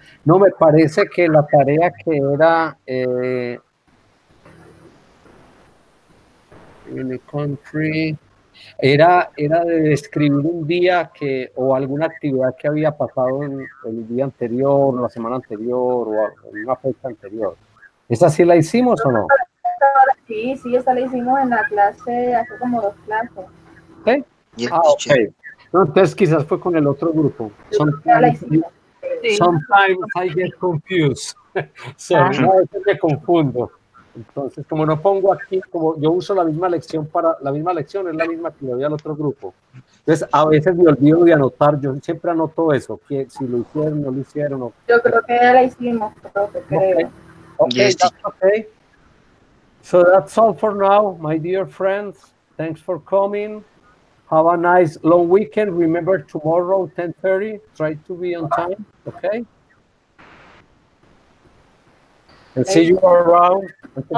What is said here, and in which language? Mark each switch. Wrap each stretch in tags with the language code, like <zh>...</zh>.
<es>No, me parece que la tarea que era</es> <en>in the country</en> <es>era de describir un día o alguna actividad que había pasado en el día anterior, la semana anterior o en una fecha anterior. ¿Esa sí la hicimos o no? sí, sí, esta la hicimos en la clase, hace como 2 clases. ¿Sí?</es> <en>Yes,</en> <es>Ah, ok.</es> <en>teacher.</en> <es>No, entonces quizás fue con el otro grupo. Ya la hicimos. Sí.</es> <en>Sometimes I get confused. Sorry, Ah,</en> <es>no, a veces me confundo. Entonces, como no pongo aquí, como yo uso la misma lección la misma lección es la misma que le doy al otro grupo. Entonces, a veces me olvido de anotar, yo siempre anoto eso, que si lo hicieron, no lo hicieron. Yo creo que ya la hicimos, profe,</es> <en>Okay,</en> <es>creo.</es> <en>okay, Yes, that's teacher. okay. So that's all for now, my dear friends. Thanks for coming. Have a nice long weekend. Remember tomorrow, 10:30. Try to be on time, okay? And see you around until</en>